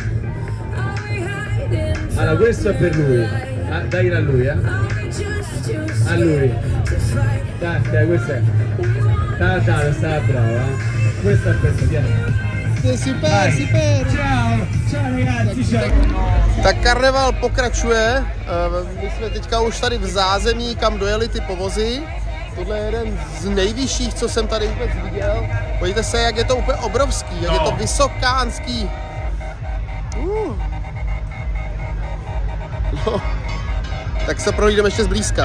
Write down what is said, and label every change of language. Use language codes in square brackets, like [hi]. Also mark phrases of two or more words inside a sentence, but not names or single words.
[it] Allora questo è per lui, daglielo a lui, a lui. Dai, questo è. Sta brava. Questo è per te. Si perde. Ciao ragazzi, ciao. [cs] Tak karneval pokračuje. My jsme teďka už tady v zázemí, kam dojeli ty povozy. Tohle je jeden z nejvyšších, co jsem tady vůbec viděl. Podívejte se, jak je to úplně obrovský, jak je to vysokánský. No. Tak se projdeme ještě zblízka.